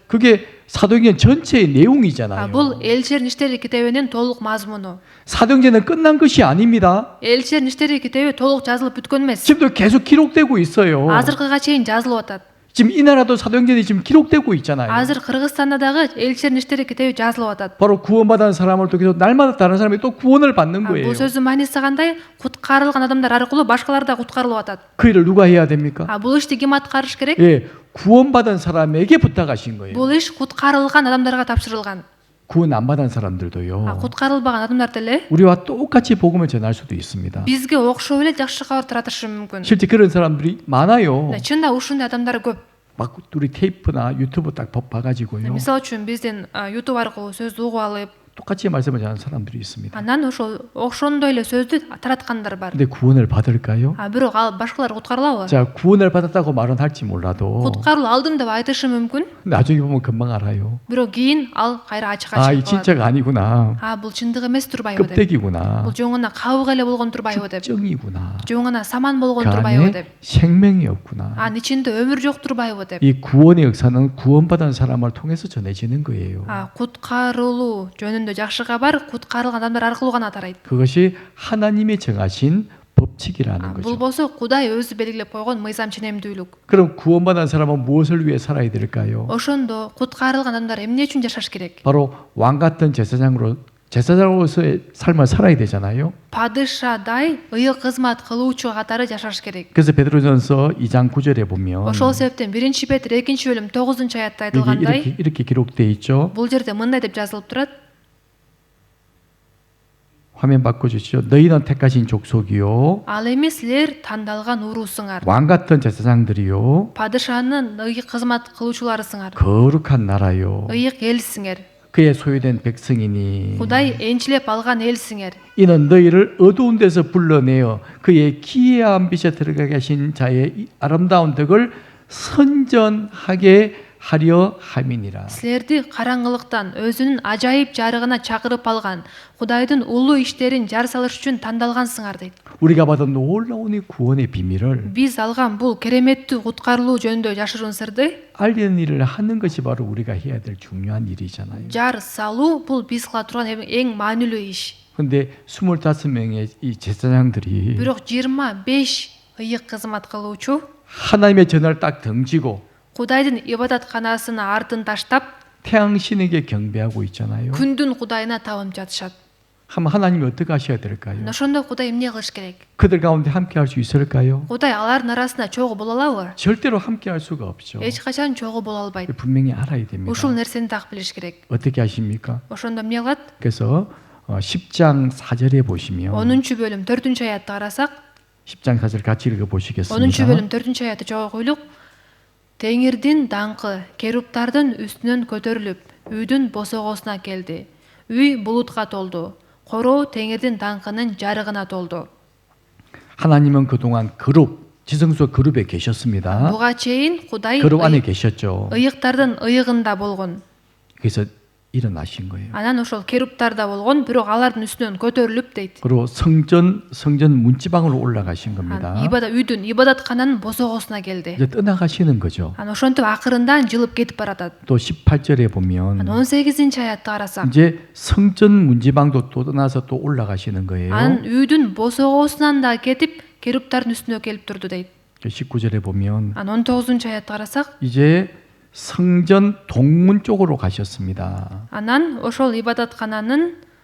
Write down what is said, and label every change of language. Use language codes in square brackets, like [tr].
[ko] 그게 사도행전 전체의 내용이잖아요. [ky] Бул элчилердин иштери китебинин толук мазмуну. [ko] 사도행전은 끝난 것이 아닙니다. [ky] Элчилердин иштери китеби толук жазылып бүткөн эмес. [ko] 지금도 계속 기록되고 있어요. [ky] Азыркыга чейин жазылып атат. [ko] 지금 이 나라도 사도행전이 지금 기록되고 있잖아요. [ky] Азыр Кыргызстанда дагы элчилердин иштери китеби жазылып атат. [ko] 바로 구원받은 사람을 통해서 날마다 다른 사람이 또 구원을 받는 거예요. [ky] Бул сөздүн мааниси кандай? Куткарылган адамдар аркылуу башкалар да куткарылып атат. [ko] 그 일을 누가 해야 됩니까? [ky] Бул ишти ким аткарыш керек? [ko] 예, 구원받은 사람에게 부탁하신 거예요. [ky] Бул иш куткарылган адамдарга тапшырылган. [ko] 구원 안 받은 사람들도요. [ky] Куткарылбаган адамдар деле [ko] 우리와 똑같이 복음을 전할 수도 있습니다. [ky] бизге окшоп эле жакшы кабар таратышы мүмкүн. [ko] 실제 그런 사람들이 많아요. [ky] Чында ушундай адамдар көп. [ko] 막 우리 테이프나 유튜브 딱 봐가지고요. [ky] Мисалы үчүн биздин YouTube аркылуу сөздү угуп алып, [ko] 똑같이 말씀을 전하는 사람들이 있습니다. [ky] анан ошол ошондой эле сөздү тараткандар бар. [ko] 근데 구원을 받을까요? [ky] Бирок ал башкалар куткарылабы? [ko] 자, 구원을 받았다고 말은 할지 몰라도 [ky] Куткарылуу алдым деп айтышы мүмкүн. [ko] 나중에 보면 금방 알아요. [ky] Бирок кийин ал кайра ачык [ko] 아, 이 [ky] ачык калат. [ko] 진짜가 아니구나. [ky] Бул чындык эмес турбайбы деп. [ko] 껍데기구나. [ky] Бул жоңуна кабык эле болгон турбайбы деп. [ko] 특정이구나. [ky] жоңуна саман болгон 그 турбайбы [ko] 안에 [ky] деп. [ko] 생명이 없구나. [ky] ичинде өмүр жок турбайбы деп. [ko] 이 구원의 역사는 구원받은 사람을 통해서 전해지는 거예요. [ky] Куткарылуу жөнүндө жакшы кабар куткарылган адамдар аркылуу гана тарайт. [ko] 그것이 하나님이 정하신 법칙이라는 [ky] Бул [ko] 거죠. [ky] болсо Кудай өзү белгилеп койгон мыйзам ченемдүүлүк. [ko] 그럼 구원받은 사람은 무엇을 위해 살아야 될까요? [ky] Ошондо куткарылган адамдар эмне үчүн жашаш керек? [ko] 바로 왕 같은 제사장으로 제사장으로서의 삶을 살아야 되잖아요. [ky] падышадай ыйык кызмат кылуучу катары жашаш керек. [ko] 그래서 베드로전서 2장 9절에 보면 [ky] Ошол себептен 1 Петр 2 бөлүм 9 аятта [ko] 여기 [ky] айтылгандай [ko] 이렇게 기록되어 있죠. [ky] бул жерде мындай деп жазылып турат. [ko] 화면 바꿔주시죠. 너희는 택하신 족속이요, [ky] Ал эми силер тандалган уруусуңар. [ko] 왕 같은 제사장들이요, [ky] Падышанын ыйык кызмат кылуучуларысыңар. [ko] 거룩한 나라요, [ky] Ыйык элсиңер. [ko] 그의 소유된 백성이니 [ky] Кудай энчилеп алган элсиңер. [ko] 이는 너희를 어두운 데서 불러내어 그의 기이한 빛에 들어가게 하신 자의 이 아름다운 덕을 선전하게 하려 함이니라. [ky] Силерди караңгылыктан өзүнүн ажайып жарыгына чакырып алган, Кудайдын улуу иштерин жар салыш үчүн тандалгансыңар дейт. [ko] 우리가 받은 놀라운 이 구원의 비밀을 [ky] Биз алган бул кереметтүү куткарылуу жөнүндө жашыруун сырды [ko] 알리는 일을 하는 것이 바로 우리가 해야 될 중요한 일이잖아요. [ky] жар салуу бул биз кыла турган эң маанилүү иш. [ko] 근데 25명의 이 제사장들이 [ky] Бирок 25 ыйык кызмат кылуучу [ko] 하나님의 전을 딱 던지고 [ky] Кудайдын ибадатканасына артын таштап, [ko] 태양신에게 경배하고 있잖아요. [ky] күндүн Кудайына табынып жатышат. [ko] 하면 하나님이 어떻게 하셔야 될까요? [ky] Ошондо Кудай эмне кылыш керек? [ko] 그들 가운데 함께 할 수 있을까요? [ky] Кудай алардын арасында чогуу боло алабы? [ko] 절대로 함께 할 수가 없죠. [ky] Эч качан чогуу боло албайт. [ko] 분명히 알아야 됩니다. [ky] Ушул нерсени так билиш керек. [ko] 어떻게 하십니까? [ky] Ошондо эмне кылат? [ko] 그래서 10장 4절에 보시면 [ky] 10 бөлүм 4 аятты карасак, [ko] 10장 4절 같이 읽어 [ky] 10 [ko] 보시겠습니다. [ky] бөлүм 4 аятты жоо койлук. Теңирдин даңкы керуптардын үстүнөн көтөрүлүп, үйдүн босогосуна келди. Үй булутка толду. Короо Теңирдин даңкынын жарыгына толду. [ko] 하나님은 그동안 그룹, 지성소 그룹에 계셨습니다. [ky] Буга чейин Кудай [ko] 그룹 안에 계셨죠. [ky] ыйыктардын ыйыгында болгон. [ko] 그래서 일어나신 거예요. [ky] Анан ошол керуптарда болгон, бирок алардын үстүнөн көтөрүлүп дейт. [ko] 그리고 성전 문지방으로 올라가신 겁니다. [ky] үйдүн ибадаткананын босогосуна келди. [ko] 이제 떠나가시는 거죠. [ky] Анан ошентип акырында жылып кетип баратат. [ko] 또 18절에 [ky] Анан [ko] 보면 [ky] 18 аятты карасак, [ko] 이제 성전 문지방도 또 떠나서 또 올라가시는 거예요. [ky] анан үйдүн босогосунан да кетип, керуптардын үстүнө келип турду дейт. [ko] 19절에 보면 [ky] Анан 19 аятты карасак, [ko] 이제 성전 동문 쪽으로 가셨습니다. [ky] анан ошол ибадаткананын